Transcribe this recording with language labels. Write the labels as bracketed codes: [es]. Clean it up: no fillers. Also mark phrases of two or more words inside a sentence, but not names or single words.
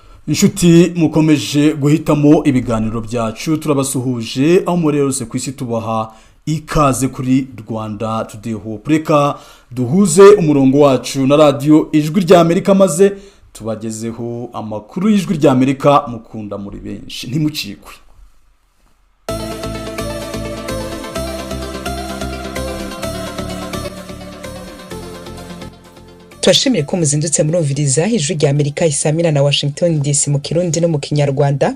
[rw] Inshuti mukomeje guhitamo ibiganiro byacu turabasuhuje aho muri yose ku isi tubaha ikaze kuri Rwanda Today Hope. Reka duhuze umurongo wacu na radio Ijwi rya Amerika maze tubagezeho amakuru y'Ijwi rya Amerika mukunda muri benshi ntimucikwe. Twashimiye ko muzindutse murumviriza Ijwi rya Amerika isamira na Washington DC mu Kirundi no mu Kinyarwanda.